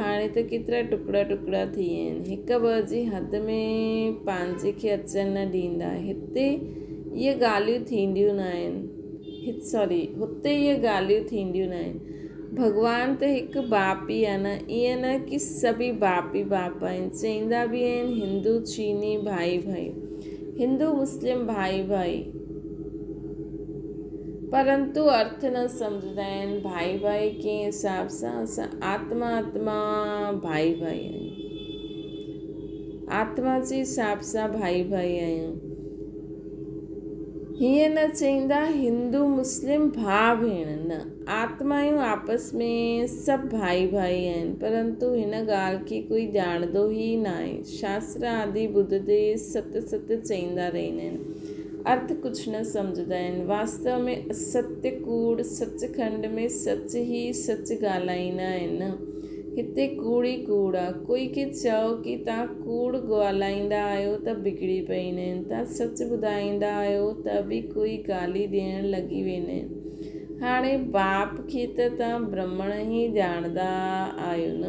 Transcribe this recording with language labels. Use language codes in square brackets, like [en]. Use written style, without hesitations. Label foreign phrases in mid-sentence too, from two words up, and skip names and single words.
[sd] हाणे त केतिरा टुकड़ा टुकड़ा थी विया आहिनि। हिकु ॿ जी हद में पंहिंजे खे अचनि न ॾींदा। हिते इहे ॻाल्हियूं थींदियूं न आहिनि। हुते इहे ॻाल्हियूं थींदियूं न आहिनि। भॻवान त हिकु बाप ई आहे न। ईअं न कि सभी बाप ई बाप आहिनि। चईंदा बि आहिनि हिंदू चीनी भाई भाई, हिंदू मुस्लिम भाई भाई, परंतु अर्थ न सम्झंदा आहिनि। भाई भाई कंहिं हिसाब सां असां आत्मा भाई भाई आहियूं। आत्मा जे हिसाब सां भाई भाई आहियूं। हीअं न चईंदा हिंदू मुस्लिम भाउ भेण, न। आत्मायूं आपस में सभु भाई भाई आहिनि। परंतु हिन ॻाल्हि खे कोई ॼाणंदो ई न आहे। शास्त्र आदि ॿुधंदे सत सत चईंदा रहंदा आहिनि। अर्थ कुझु न सम्झंदा आहिनि। वास्तव में असत्य कूड़ सचखंड में सच ई सच ॻाल्हाईंदा आहिनि न। हिते कूड़ ई कूड़ आहे। कोई खे चओ कि तव्हां कूड़ ॻाल्हाईंदा आहियो त बिगड़ी पवंदा आहिनि। तव्हां सच ॿुधाईंदा आहियो त बि कोई गाली ॾियण लॻी वेंदा आहिनि। हाणे बाप खे त तव्हां ब्रह्मण ई ॼाणंदा आहियो न।